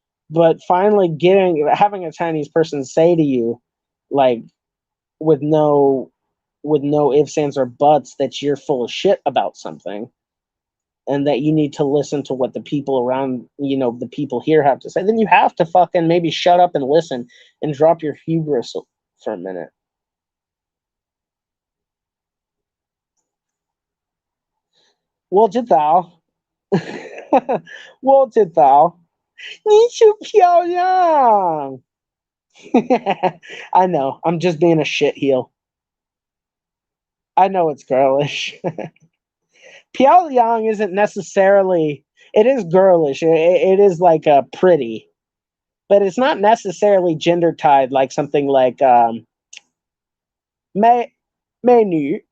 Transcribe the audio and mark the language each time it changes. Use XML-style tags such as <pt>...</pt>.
<en>But finally having a Chinese person say to you, like, with no ifs, ands, or buts, that you're full of shit about something, and that you need to listen to what the people around, the people here have to say, then you have to fucking maybe shut up and listen and drop your hubris for a minute.</en> <zh>我知道，我知道，你就漂亮。</zh> <en>I know. I'm just being a shit heel. I know it's girlish. Pyongyang isn't necessarily. It is girlish. It is like a pretty, but it's not necessarily gender tied like something like menu.</en>